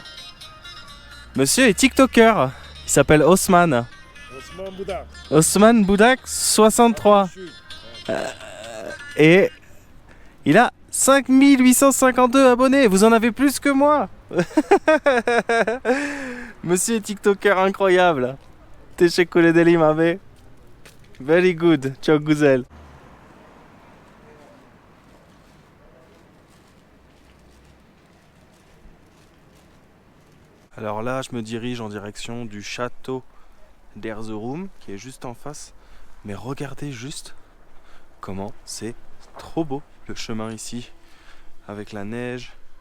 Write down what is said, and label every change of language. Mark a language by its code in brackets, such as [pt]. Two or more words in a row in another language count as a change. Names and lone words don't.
[fr] Monsieur est TikToker, il s'appelle Osman. Osman Budak. Osman Boudak 63. Et il a 5852 abonnés, vous en avez plus que moi. Monsieur est TikToker incroyable. [tr] Teşekkür ederim abi. [en] Very good, [tr] çok güzel. [fr] Alors là, je me dirige en direction du château d'Erzurum, qui est juste en face. Mais regardez juste comment c'est trop beau le chemin ici, avec la neige.